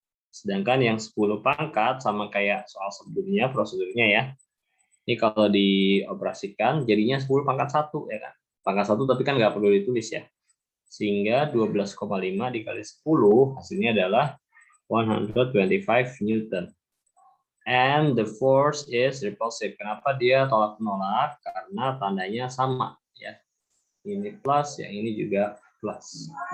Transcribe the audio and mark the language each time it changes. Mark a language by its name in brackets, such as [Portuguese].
[Indonesian] Sedangkan yang 10 pangkat sama kayak soal sebelumnya prosedurnya ya. Ini kalau dioperasikan jadinya 10 pangkat 1 ya kan. Pangkat 1 tapi kan nggak perlu ditulis ya. Sehingga 12,5 dikali 10 hasilnya adalah 125 Newton. [English] And the force is repulsive. [Indonesian] Kenapa dia tolak menolak? Karena tandanya sama ya. Ini plus, yang ini juga plus.